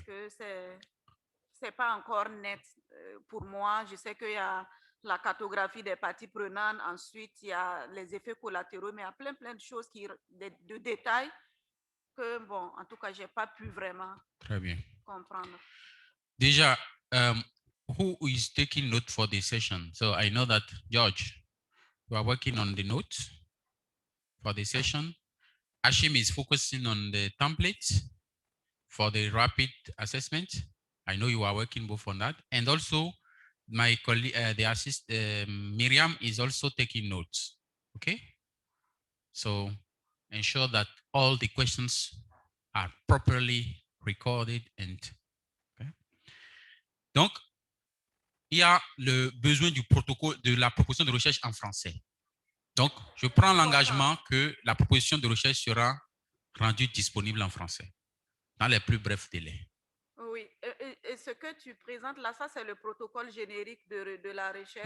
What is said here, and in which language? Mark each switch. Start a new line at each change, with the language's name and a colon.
French: Parce que c'est pas encore net pour moi. Je sais qu'il y a la cartographie des parties prenantes, ensuite il y a les effets collatéraux, mais il y a plein de choses de détails que, bon, en tout cas, j'ai pas pu vraiment Très bien. comprendre.
English: Déjà, who is taking note for the session? So I know that George, you are working on the notes for the session. Hashim is focusing on the template for the rapid assessment. I know you are working both on that. And also my colleague, Miriam is also taking notes, okay? So ensure that all the questions are properly recorded and, okay?
French: Donc, il y a le besoin du protocole de la proposition de recherche en français. Donc, je prends l'engagement que la proposition de recherche sera rendue disponible en français dans les plus brefs délais. Oui, et ce que tu présentes là, ça c'est le protocole générique de la recherche.